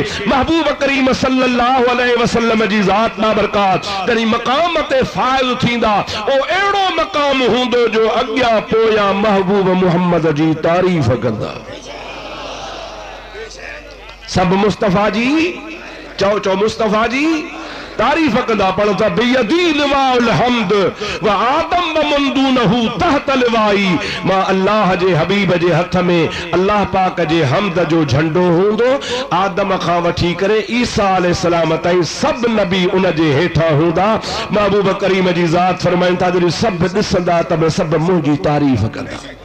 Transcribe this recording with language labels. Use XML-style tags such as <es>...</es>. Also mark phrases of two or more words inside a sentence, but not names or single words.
<sd>महबूब करीम</sd> <ar>صلى الله عليه وسلم</ar> <sd>जी ज़ात बाबरकात जॾहिं मक़ाम ते फ़ाइज़ थींदा ओ अहिड़ो मक़ाम हूंदो जो अॻियां पोयां महबूब मुहम्मद जी तारीफ़ कंदा। सब मुस्तफ़ा जी चओ, चओ मुस्तफ़ा जी तारीफ़ कंदा। पढ़ो था</sd> <ar>بيدي لواء الحمد وآدم ومن دونه تحت لوائي.</ar> <sd>मां अल्लाह जे हबीब जे हथ में अल्लाह पाक जे हम्द जो झंडो हूंदो। आदम खां वठी करे ईसा अलैहिस्सलाम ताईं सब नबी उन जे हेठां हूंदा। महबूब करीम जी ज़ात फरमाइनि था जॾहिं सब ॾिसंदा त सब मुंहिंजी तारीफ़ कंदा।</sd>